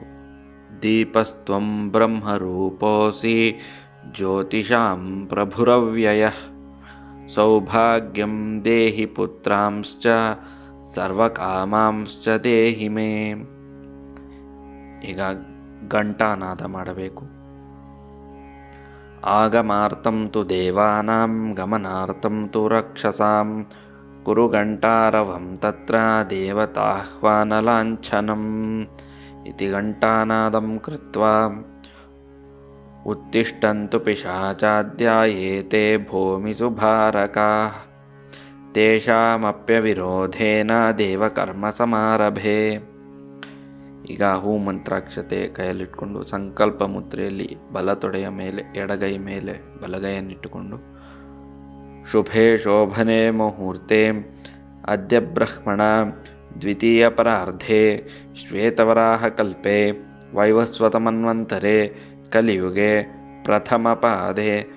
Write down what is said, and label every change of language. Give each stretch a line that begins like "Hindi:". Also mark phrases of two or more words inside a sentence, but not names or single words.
Sanskrit: ದೀಪಸ್ತ್ವಂ ಬ್ರಹ್ಮರೂಪೋಸಿ ಜ್ಯೋತಿಷಾಂ ಪ್ರಭುರವ್ಯಯಃ ಸೌಭಾಗ್ಯಂ ದೇಹಿ ಪುತ್ರಾಂಶ್ಚ ಸರ್ವಕಾಮಾಂಶ್ಚ ದೇಹಿ ಮೇ.
Kannada: ಈಗ ಘಂಟಾನಾದ ಮಾಡಬೇಕು.
Sanskrit: ಆಗಮಾರ್ಥಂ ತು ದೇವಾನಾಂ ಗಮನಾರ್ಥಂ ತು ರಕ್ಷಸಾಂ ಕುರು ಘಂಟಾರವಂ ತತ್ರ ದೇವತಾಹ್ವಾನಲಾಂಛನಂ ಇತಿ ಘಂಟಾನಾದಂ ಕೃತ್ವಾ ಉತ್ತಿಷ್ಠಂತು ಪಿಶಾಚಾದ್ಯಾ ಏತೆ ಭೂಮಿಸು ಭಾರಕಾಃ ತೇಷಾಮಪ್ಯವಿರೋಧೇನ ದೇವಕರ್ಮ ಸಮಾರಭೆ.
Kannada: ಈಗ ಹೂ ಮಂತ್ರಾಕ್ಷತೆ ಕೈಯಲ್ಲಿಟ್ಕೊಂಡು ಸಂಕಲ್ಪ ಮುದ್ರೆಯಲ್ಲಿ ಬಲತೊಡೆಯ ಮೇಲೆ ಎಡಗೈ ಮೇಲೆ ಬಲಗೈಯನ್ನಿಟ್ಟುಕೊಂಡು
Sanskrit: ಶುಭೆ ಶೋಭನೆ ಮುಹೂರ್ತೆ ಅದ್ಯ ಬ್ರಹ್ಮಣ ದ್ವಿತೀಯ ಪರಾರ್ಧೆ ಶ್ವೇತವರಾಹ ಕಲ್ಪೆ ವೈವಸ್ವತಮನ್ವಂತರೆ ಕಲಿಯುಗೆ ಪ್ರಥಮ ಪಾದೆ